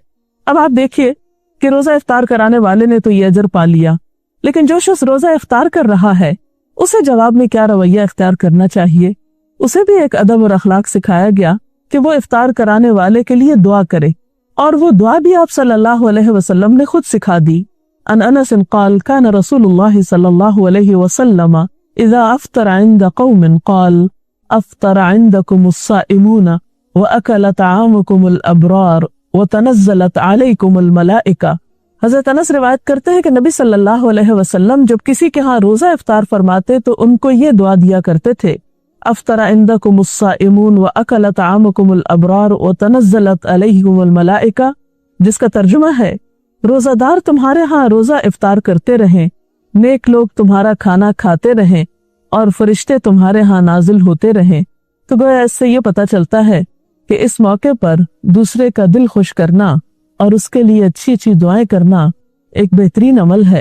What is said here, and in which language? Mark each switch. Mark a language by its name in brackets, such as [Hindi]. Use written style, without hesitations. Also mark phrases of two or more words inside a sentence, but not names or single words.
[Urdu] اب آپ دیکھیے کہ روزہ افطار کرانے والے نے تو یہ اجر پا لیا، لیکن جو شخص روزہ افطار کر رہا ہے اسے جواب میں کیا رویہ اختیار کرنا چاہیے? اسے بھی ایک ادب اور اخلاق سکھایا گیا کہ وہ افطار کرانے والے کے لیے دعا کرے، اور وہ دعا بھی آپ [Arabic] صلى الله عليه وسلم [Urdu] نے خود سکھا دی. [Arabic] عن أنس قال كان رسول الله صلى الله عليه وسلم إذا أفطر عند قوم قال أفطر عندكم الصائمون وأكل طعامكم الأبرار وتنزلت عليكم الملائكة. [Urdu] حضرت انس روایت کرتے ہیں کہ نبی [Arabic] صلى الله عليه وسلم [Urdu] جب کسی کے یہاں روزہ افطار فرماتے تو ان کو یہ دعا دیا کرتے تھے, [Arabic] أفطر عندكم الصائمون وأكل طعامكم الأبرار وتنزلت عليكم الملائكة, [Urdu] جس کا ترجمہ ہے، روزہ دار تمہارے یہاں روزہ افطار کرتے رہیں، نیک لوگ تمہارا کھانا کھاتے رہیں اور فرشتے تمہارے یہاں نازل ہوتے رہیں. تو گویا اس سے یہ پتا چلتا ہے کہ اس موقع پر دوسرے کا دل خوش کرنا اور اس کے لیے اچھی اچھی دعائیں کرنا ایک بہترین عمل ہے.